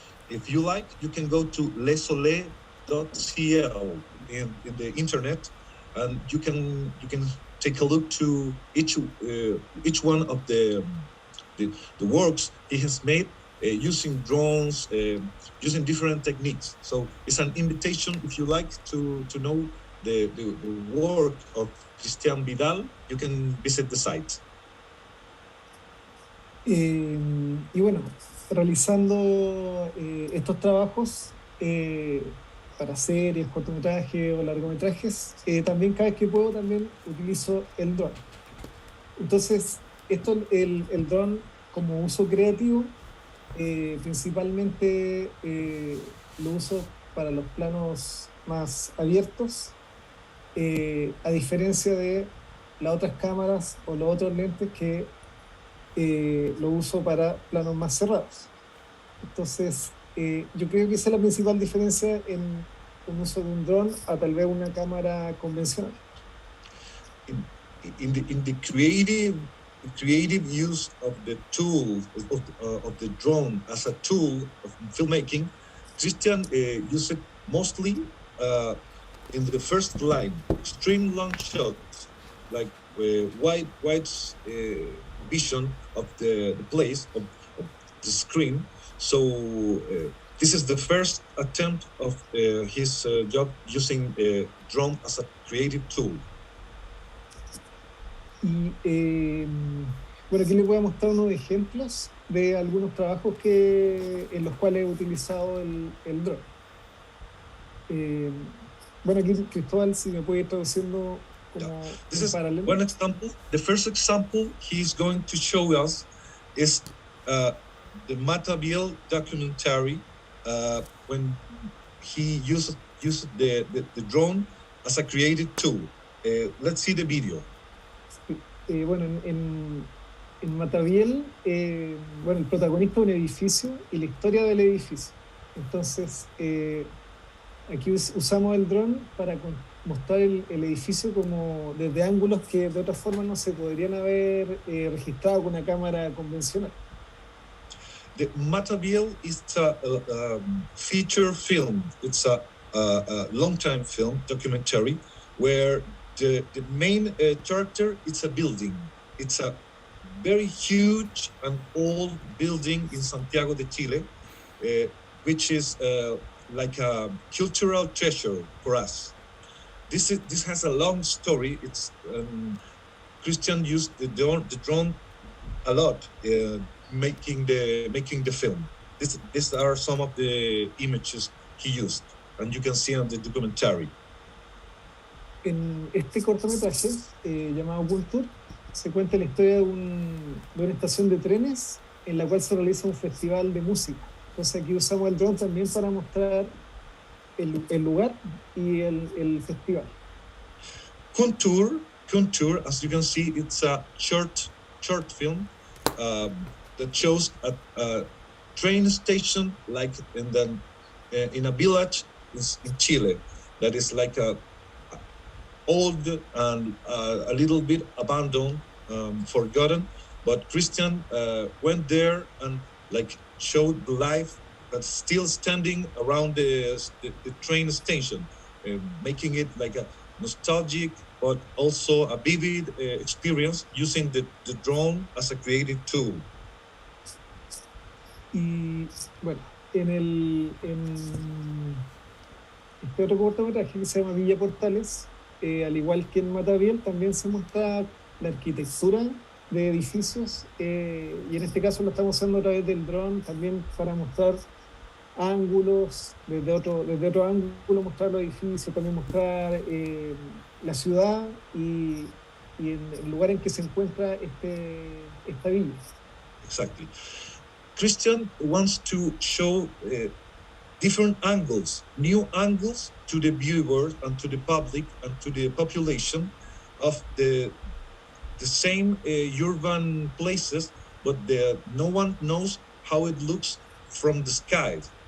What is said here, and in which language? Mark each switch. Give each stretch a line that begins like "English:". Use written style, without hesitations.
English: If you like, you can go to lesole.cl in the internet, and you can take a look to each one of the works he has made using drones, using different techniques. So it's an invitation, if you like to know the work of Cristian Vidal, you can visit the site.
Spanish: Y bueno, realizando estos trabajos para series, cortometrajes o largometrajes, también cada vez que puedo también utilizo el dron. Entonces, el dron como uso creativo, principalmente lo uso para los planos más abiertos, a diferencia de las otras cámaras o los otros lentes que lo uso para planos más cerrados. Entonces, yo creo que esa es la principal diferencia en un uso de un dron a tal vez una cámara convencional.
English: In the creative use of the tool of the drone as a tool of filmmaking, Cristian used it mostly in the first line, extreme long shots, like wide vision of the place of the screen. So this is the first attempt of his job using drone as a creative tool.
Spanish: Y bueno, aquí les voy a mostrar unos ejemplos de algunos trabajos en los cuales he utilizado el dron. Bueno, aquí Cristóbal, si me puede ir traduciendo como
English: This
Spanish: en
English: is
Spanish: paralelo.
English: one example. The first example he's going to show us is the Mataville documentary, when he used the drone as a creative tool. Let's see the video.
Spanish: Bueno, en Matabiel, bueno, el protagonista es un edificio y la historia del edificio. Entonces, aquí usamos el dron para mostrar el edificio como desde ángulos que de otra forma no se podrían haber registrado con una cámara convencional.
English: The Mataville is a feature film. It's a long-time film, documentary, where the main character is a building. It's a very huge and old building in Santiago de Chile, which is like a cultural treasure for us. This has a long story. It's Cristian used the drone a lot, making the film. These are some of the images he used, and you can see on the documentary.
Spanish: En este cortometraje llamado Culture se cuenta la historia de una estación de trenes en la cual se realiza un festival de música. Entonces aquí usamos el dron también para mostrar el lugar y el festival.
English: Kuntur, as you can see, it's a short film that shows a train station like in a village in Chile that is like a old and a little bit abandoned, forgotten. But Christian went there and like showed the life that's still standing around the train station, making it like a nostalgic but also a vivid experience using the drone as a creative tool.
Spanish: Y bueno, en este otro cortometraje que se llama Villa Portales, al igual que en Matabiel, también se muestra la arquitectura de edificios, y en este caso lo estamos haciendo a través del dron también para mostrar ángulos, desde otro ángulo mostrar los edificios, también mostrar la ciudad y el lugar en que se encuentra esta villa.
English: Exactly. Christian wants to show different angles, new angles to the viewers and to the public and to the population of the same urban places, but no one knows how it looks from the sky.